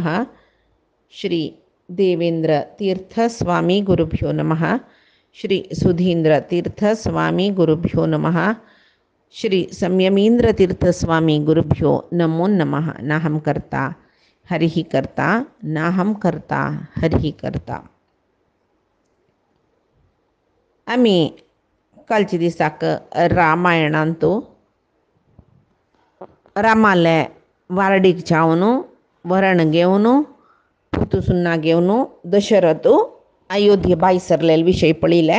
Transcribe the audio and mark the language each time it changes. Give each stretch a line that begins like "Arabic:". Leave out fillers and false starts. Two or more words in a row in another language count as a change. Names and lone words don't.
Sanskrit: श्री देवेन्द्रतीर्थस्वामी गुरुभ्यो नमः। श्री सुधीन्द्रतीर्थस्वामी गुरुभ्यो नमः। श्री संयमीन्द्रतीर्थस्वामी गुरुभ्यो नमो नमः। नाहं कर्ता हरिः कर्ता नाहं कर्ता हरिः कर्ता.
Konkani: आम्ही कालच्या दिसाक रामायणांतू रामाले वारडीक जावन वरण घेवन पुतू सुन्ना घेवन दशरथ अयोध्ये बाईसरलेले विषय पळिले.